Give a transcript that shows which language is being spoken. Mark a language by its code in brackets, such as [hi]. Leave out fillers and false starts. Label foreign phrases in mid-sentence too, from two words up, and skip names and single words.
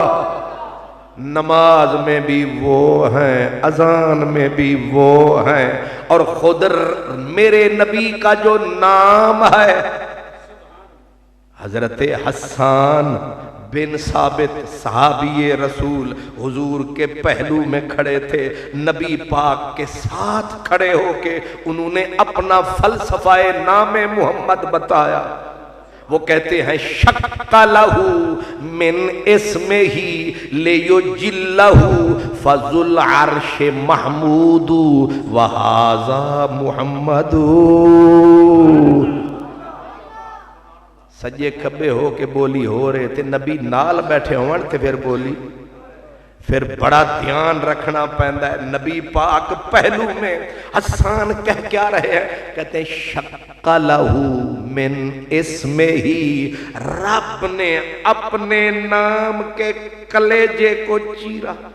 [ur] نماز میں بھی وہ ہیں، اذان میں بھی وہ ہیں، اور خود میرے نبی کا جو نام ہے، حضرت حسان بن ثابت صحابی رسول حضور کے پہلو میں کھڑے تھے، نبی پاک کے ساتھ کھڑے ہو کے انہوں نے اپنا فلسفہ نام محمد بتایا۔ وہ کہتے ہیں [ar] شق لہو من اسمہ لیجلہ فذو العرش محمود وہذا محمد۔ [pa] سجے کھبے ہو کے بولی ہو رہے تھے، نبی نال بیٹھے ہون تے پھر بولی، پھر بڑا دھیان رکھنا پہندا ہے۔ [ur] نبی پاک پہلو میں حسان کہہ کیا رہے ہیں؟ کہتے ہیں [ar] شق لہو من اسمہ [ur] ہی، رب نے اپنے نام کے کلیجے کو چیرا۔